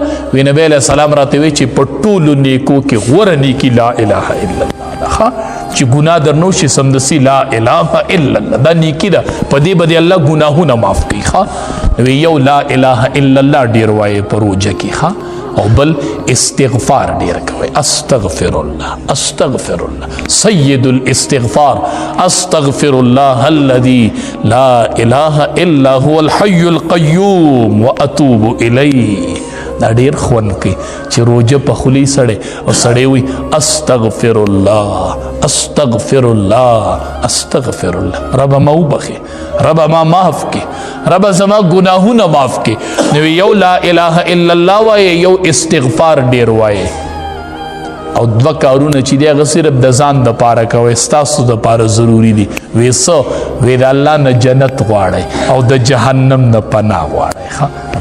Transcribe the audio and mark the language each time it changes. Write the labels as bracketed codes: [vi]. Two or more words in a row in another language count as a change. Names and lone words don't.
[ps] وی نبی [ar] علیہ السلام [ps] راته وی چې په ټولو نیکو کې غوره نیکی [ar] لا اله الا الله [ps] ده، چې ګناه در نه وشي سمدسي [ar] لا اله الا الله [ps] دا نیکی ده، په دې باندې الله ګناهونه معاف کوي. وی یو [ar] لا اله الا الله [ps] ډیر وایي په روزه کې. او بل استغفار ډیر کوي. [ar] استغفر الله استغفر الله سید الاستغفار استغفر الله الذي لا اله الا هو الحي القيوم واتوب الیه. [ps] دا ډیر خوند کوي چې روزه په خلی سړی او سړی وي [ar] استغفر الله استغفر الله استغفر الله. [ps] رب ما وبخي، رب ما معاف کی، رب زما گناهونه معاف کی. نو یو [ar] لا اله الا الله [ps] وایي، یو استغفار ډیر وایي. او دوه کارونه چې دی هغه صرف د ځان د پاره کوئ، ستاسو د پاره ضروري دي. وی څه؟ وی د الله نه جنت غواړئ او د جهنم نه پناه غواړئ.